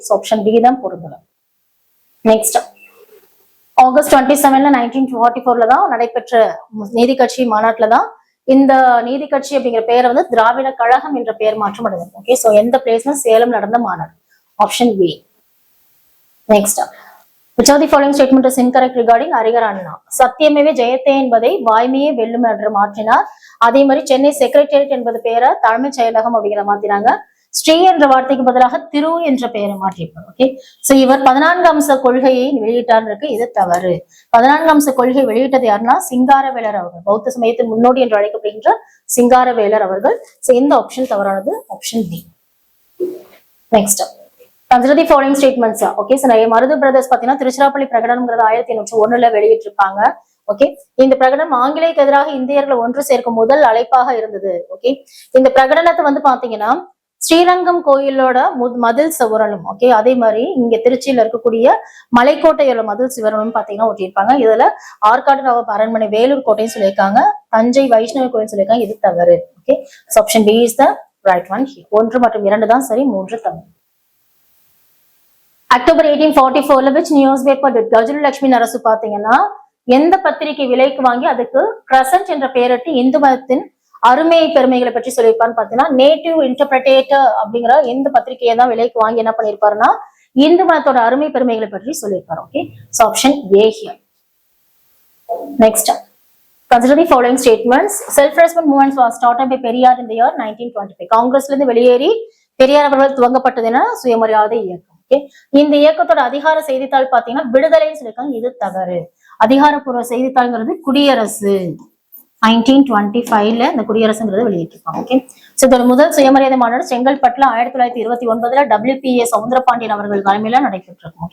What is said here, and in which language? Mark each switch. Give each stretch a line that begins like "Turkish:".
Tamil: Option B தான் பொருந்தலாம். Next, August 27 1944 தான் நடைபெற்ற நீதி கட்சி மாநாட்டுல தான் இந்த நீதி கட்சி அப்படிங்கிற பெயரை வந்து திராவிட கழகம் என்ற பெயர் மாற்றம் அடைந்தது. ஓகே, சோ எந்த பிளேஸ்னா சேலம் நடந்த மாநாடு. Option B.
English: Next, which of the following statement is incorrect regarding Arignar Anna?
Tamil: சத்தியமேவே ஜெயத்தே என்பதை வாய்மையே வெல்லும் என்று மாற்றினார். அதே மாதிரி சென்னை செக்ரட்டேரியட் என்பது பெயரை தலைமைச் செயலகம் அப்படிங்கிற மாத்தினாங்க. ஸ்ரீ என்ற வார்த்தைக்கு பதிலாக திரு என்ற பெயரை மாற்றியிருப்பார். ஓகே, சோ இவர் 14 அம்ச கொள்கையை வெளியிட்டார் இருக்கு, இது தவறு. 14 அம்ச கொள்கை வெளியிட்டது யாருன்னா சிங்காரவேலர் அவர்கள், பௌத்த சமயத்தின் முன்னோடி என்று அழைக்கப்படுகின்ற சிங்காரவேலர் அவர்கள். சோ இந்த ஆப்ஷன் தவறானது, option D.
English: Next, consider the following statements.
Tamil: Okay, so Marudhu brothers பாத்தீங்கன்னா திருச்சிராப்பள்ளி பிரகடனம்ங்கிறது 1801 வெளியிட்டிருப்பாங்க. ஓகே, இந்த பிரகடனம் ஆங்கிலேயருக்கு எதிராக இந்தியர்களை ஒன்று சேர்க்கும் முதல் அழைப்பாக இருந்தது. ஓகே, இந்த பிரகடனத்தை வந்து பாத்தீங்கன்னா ஸ்ரீரங்கம் கோயிலோட மதில் சுவரலும், ஓகே, அதே மாதிரி இங்க திருச்சியில இருக்கக்கூடிய மலைக்கோட்டையோட மதில் சுவரலும் பாத்தீங்கன்னா ஒட்டியிருப்பாங்க. இதுல ஆற்காடு நவாப் அரண்மனை, வேலூர் கோட்டைன்னு சொல்லியிருக்காங்க, தஞ்சை வைஷ்ணவ கோயில் சொல்லியிருக்காங்க, இது தவறு. Okay, option B is the right one. 1 மற்றும் 2 தான் சரி, 3 தவறு. October 1844
English: which newspaper did
Tamil: Gazulu Lakshmi Narasu பாத்தீங்கன்னா எந்த பத்திரிகை விலைக்கு வாங்கி அதுக்கு கிரசன்ட் என்ற பெயரிட்டு இந்து மதத்தின் அருமை பெருமைகளை பற்றி சொல்லியிருப்பான்னு பாத்தீங்கன்னா நேட்டிவ் இன்டர்பிரேட்டர் அப்படிங்கிற எந்த பத்திரிகையை தான் விலைக்கு வாங்கி என்ன பண்ணிருப்பாருன்னா இந்து மதத்தோட அருமை பெருமைகளை பற்றி சொல்லியிருப்பாரு. Okay, so option A here.
English: Next, consider the following statements. Self-respect movements was started by Periyar in the year 1925.
Tamil: காங்கிரஸ்ல இருந்து வெளியேறி பெரியார் அவர்கள் துவங்கப்பட்டது என சுயமரியாதை இயக்கம். ஓகே, இந்த இயக்கத்தோட அதிகார செய்தித்தாள் பாத்தீங்கன்னா விடுதலைன்னு சொல்லியிருக்காங்க, இது தவறு. அதிகாரப்பூர்வ செய்தித்தாள்ங்கிறது குடியரசு. 1925 இந்த குடியரசுங்கிறத வெளியிட்டிருப்பாங்க. ஓகே, சோ இதோட முதல் சுயமரியாதை மாநாடு செங்கல்பட்டுல 1929 WPA சவுந்தரபாண்டியன் அவர்கள் தலைமையில நடைபெற்றிருக்கும்.